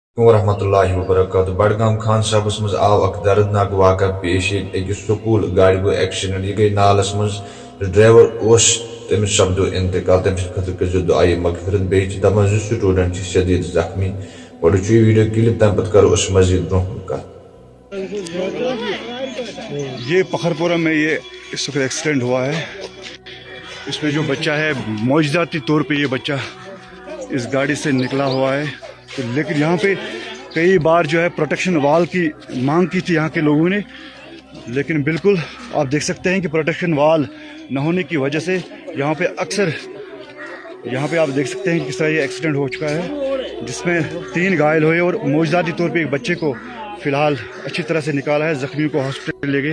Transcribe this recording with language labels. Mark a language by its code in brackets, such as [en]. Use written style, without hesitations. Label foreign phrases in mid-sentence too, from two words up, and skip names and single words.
[ks] ورحمۃ وبرکاتہ بڈگام خان صاحبس مز آو اک دردناک واقعہ پیش اکس سکول گاڑی گو ایکسیڈنٹ یہ گئی نالس مز ڈرائیور اس تمس سپدو انتقال تم خطر کر دعائے مغفرت بیچ دپان زٕ سٹوڈنٹ شدید زخمی گوڑ چھ ویڈیو کلپ تم پتہ کرو اس مزید برہ کت [ur] یہ پکھرپورہ میں یہ اس وقت ایکسیڈنٹ ہوا ہے. اس میں جو بچہ ہے معجزاتی طور پہ یہ بچہ اس گاڑی سے نکلا ہوا ہے. لیکن یہاں پہ کئی بار جو ہے پروٹیکشن وال کی مانگ کی تھی یہاں کے لوگوں نے، لیکن بالکل آپ دیکھ سکتے ہیں کہ پروٹیکشن وال نہ ہونے کی وجہ سے یہاں پہ اکثر آپ دیکھ سکتے ہیں کہ کس طرح یہ ایکسیڈنٹ ہو چکا ہے، جس میں 3 گھائل ہوئے اور معجزاتی طور پہ ایک بچے کو فی الحال اچھی طرح سے نکالا ہے، زخمیوں کو ہاسپٹل لے گئے.